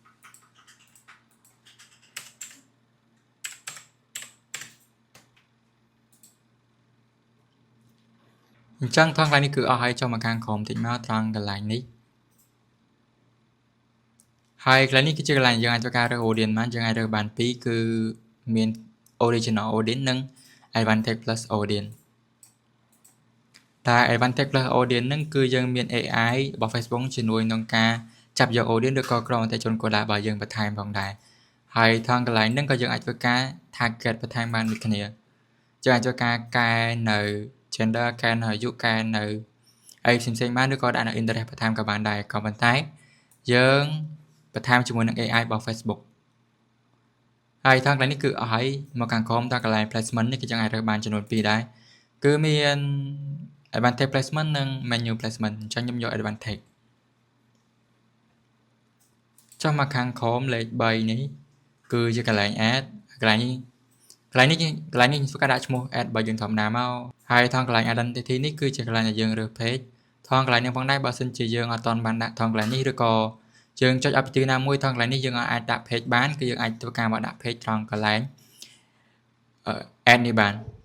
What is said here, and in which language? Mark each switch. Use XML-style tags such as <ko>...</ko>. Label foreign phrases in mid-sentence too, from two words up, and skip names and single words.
<km>អញ្ចឹងថងកន្លែងនេះគឺអស់ហើយចូលមកខាងក្រោមតិចមកត្រង់កន្លែងនេះហើយកន្លែងនេះគឺជាកន្លែងយើងអាចធ្វើការរើស audience បានយើងអាចរើសបានពីរគឺមាន</km> <en>original audience</en> <km>និង</km> <en>advantage plus audience</en> <km>តែ</km> <en>advantage plus audience</en> <km>ហ្នឹងគឺយើងមាន AI របស់ Facebook ជំនួយក្នុងការចាប់យក audience ឬក៏ក្រុមអតិថិជន គោលដៅរបស់យើងបន្ថែមផងដែរហើយថងកន្លែងហ្នឹងក៏យើងអាចធ្វើការ target បន្ថែមបានដូចគ្នាយើងអាចធ្វើការកែនៅ gender កែនៅអាយុកែនៅអីផ្សេងៗបានឬក៏ដាក់នៅ interest បន្ថែមក៏បានដែរក៏ប៉ុន្តែយើងបន្ថែមជាមួយនឹង AI របស់ Facebook ហើយថងកន្លែងនេះគឺអស់ហើយមកខាងក្រោមតកន្លែង placement នេះគឺយើងអាចរើសបានចំនួន2ដែរគឺមាន</km> <en>advantage placement</en> <km>និង</km> <en>menu placement</en> <km>អញ្ចឹងខ្ញុំយក advantage ចុះមកខាងក្រោមលេខ3នេះគឺជាកន្លែង ad កន្លែងនេះធ្វើការដាក់ឈ្មោះ ad របស់យើងធម្មតាមកហើយថងកន្លែង identity នេះគឺជាកន្លែងដែលយើងរើស page ថងកន្លែងនេះផងដែរបើសិនជាយើងអត់ទាន់បានដាក់ថងកន្លែងនេះឬក៏យើងចុចឲ្យពីទីណាមួយថងកន្លែងនេះយើងអាចដាក់ page បានគឺយើងអាចធ្វើការមកដាក់ page ត្រង់កន្លែង ad នេះបាន</km>